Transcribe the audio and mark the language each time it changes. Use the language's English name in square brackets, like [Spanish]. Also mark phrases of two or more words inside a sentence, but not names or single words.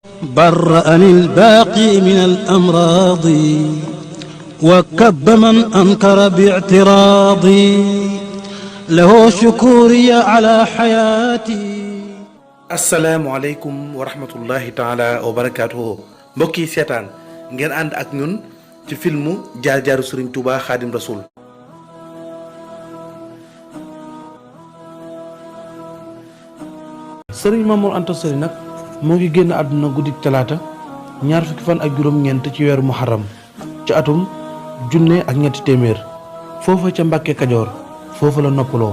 [Arabic] برأني الباقي من الأمراض وكب من أنكر باعتراضي له شكوري على حياتي. السلام عليكم ورحمة الله تعالى وبركاته. [Wolof] mbokk yi seetaan ngeen ànd ak ñun ci filmu jaar-jaaru Serigne Touba Xaadim Rasul. Serigne Mamour Anta Sali nag moo ngi génn àdduna guddik talaata ñaar fukki fan ak juróom-ñeent ci weeru muharram ci atum 1700 foofa ca Mbàkke Kajoor foofa la noppaloo.